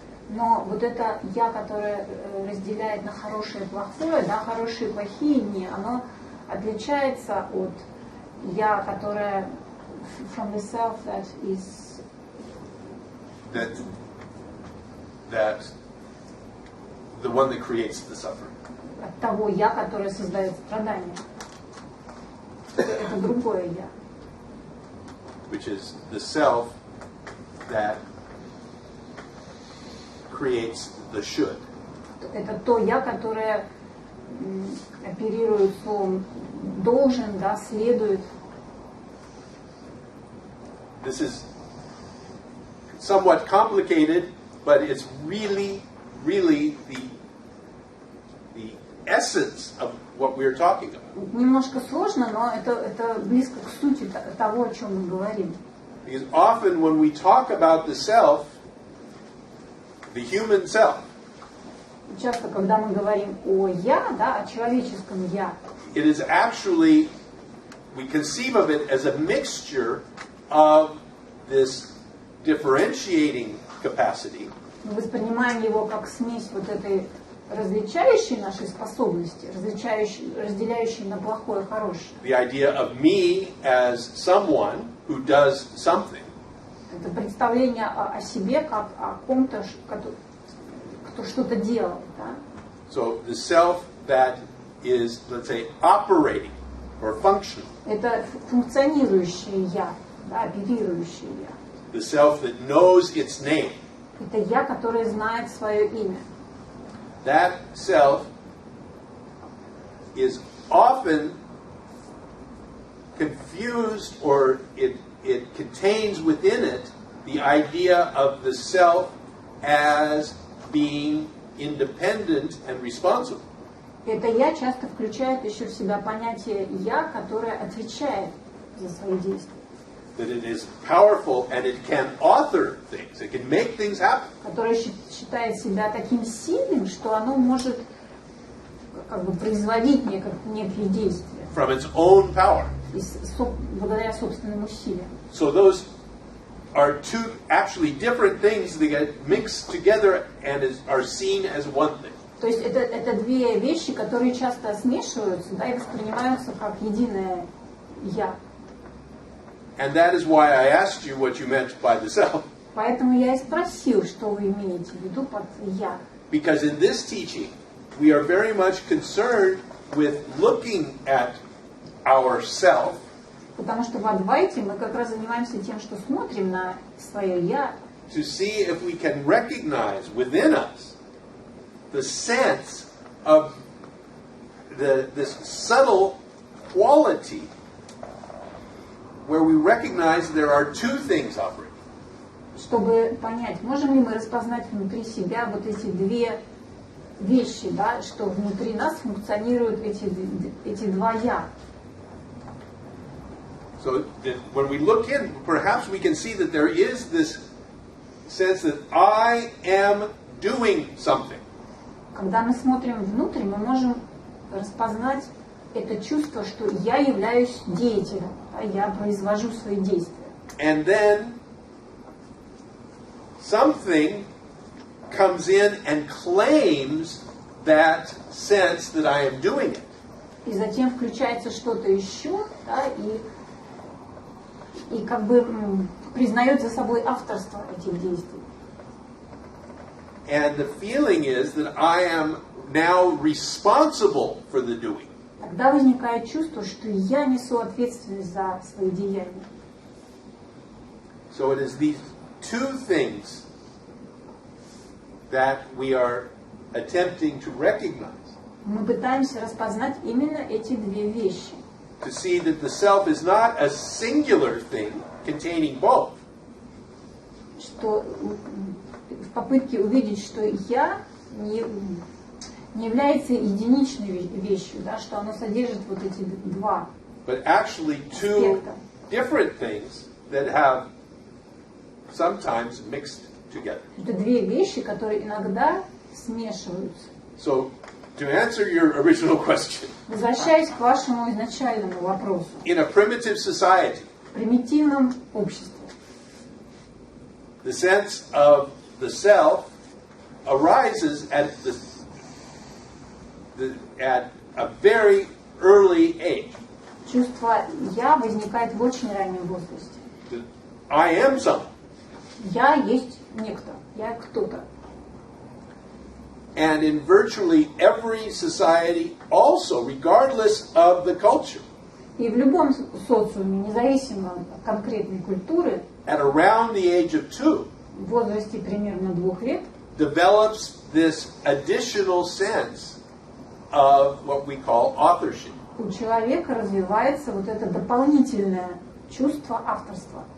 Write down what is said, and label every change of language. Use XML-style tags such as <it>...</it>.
<ru>Но вот это «я», которое разделяет на хорошее и плохое, да, хорошие и плохие «не», оно отличается от «я», которое</ru> <en>from the self that is that the one that creates the suffering.</en> <ru>От того «я», которое создает страдания. Это другое «я».</ru> <en>Which is the self that creates the should.</en> <ru>Это то «я», которое оперирует словом «должен», да, «следует».</ru> <en>This is somewhat complicated, but it's really the essence of what we're talking about.</en> <ru>Немножко сложно, но это близко к сути того, о чем мы говорим.</ru> <en>Because often when we talk about the self, the human self,</en> <ru>Часто, когда мы говорим о «я», да, о человеческом «я»,</ru> <en>it is actually, we conceive of it as a mixture of this differentiating capacity.</en> <ru>мы воспринимаем его как смесь вот этой различающей нашей способности, разделяющей на плохое и хорошее.</ru> <en>The idea of me as someone who does something.</en> <ru>Это представление о себе как о ком-то, кто что-то делал. Да?</ru> <en>So the self that is, let's say, operating or functional.</en> <ru>Это функционирующее «я», да, оперирующее «я».</ru> <en>The self that knows its name.</en> <ru>Это «я», которое знает свое имя.</ru> <en>That self is often confused, or it contains within it the idea of the self as being independent and responsible.</en> <ru>Это «я» часто включает еще в себя понятие «я», которое отвечает за свои действия.</ru> <en>That it is powerful and it can author things. It can make things happen.</en> <ru>Которое считает себя таким сильным, что оно может как бы производить некие действия.</ru> <en>From its own power.</en> <ru>Благодаря собственным усилиям.</ru> <en>So those are two actually different things that get mixed together and are seen as one thing.</en> <ru>То есть это две вещи, которые часто смешиваются, да, и воспринимаются как единое «я».</ru> <en>And that is why I asked you what you meant by the self.</en> <ru>Поэтому я и спросил, что вы имеете в виду под «я».</ru> <en>Because in this teaching, we are very much concerned with looking at ourself.</en> <ru>Потому что в Адвайте мы как раз занимаемся тем, что смотрим на свое «я».</ru> <en>To see if we can recognize within us the sense of this subtle quality where we recognize there are two things operating.</en> <ru>Чтобы понять, можем ли мы распознать внутри себя вот эти две вещи, да, что внутри нас функционируют эти два «я».</ru> <en>So that when we look in, perhaps we can see that there is this sense that I am doing something.</en> <ru>Когда мы смотрим внутрь, мы можем распознать это чувство, что я являюсь деятелем, а я произвожу свои действия.</ru> <en>And then something comes in and claims that sense that I am doing it.</en> <ru>И затем включается что-то еще, да, и как бы признает за собой авторство этих действий.</ru> <en>And the feeling is that I am now responsible for the doing.</en> <ru>Тогда возникает чувство, что я несу ответственность за свои деяния.</ru> <en>So it is these two things that we are attempting to recognize.</en> <ru>Мы пытаемся распознать именно эти две вещи.</ru> <en>To see that the self is not a singular thing containing both.</en> <ru>Что в попытке увидеть, что я не является единичной вещью, да, что оно содержит вот эти два</ru> <en>But actually two</en> <ru>аспекта.</ru> <en>different things that have sometimes mixed together.</en> <ru>Это две вещи, которые иногда смешиваются.</ru> <en>So, to answer your original question,</en> <ru>Возвращаясь к вашему изначальному вопросу.</ru> <en>in a primitive society,</en> <ru>В примитивном обществе</ru> <en>the sense of the self arises at at a very early age.</en> <ru>чувство «я» возникает в очень раннем возрасте.</ru> <en>I am someone.</en> <ru>Я есть некто, я кто-то.</ru> <en>And in virtually every society also, regardless of the culture,</en> <ru>И в любом социуме, независимо от конкретной культуры,</ru> <en>at around the age of 2,</en> <ru>в возрасте примерно 2 лет,</ru> <en>develops this additional sense of what we call authorship.</en> <ru>у человека развивается вот это дополнительное чувство авторства,</ru>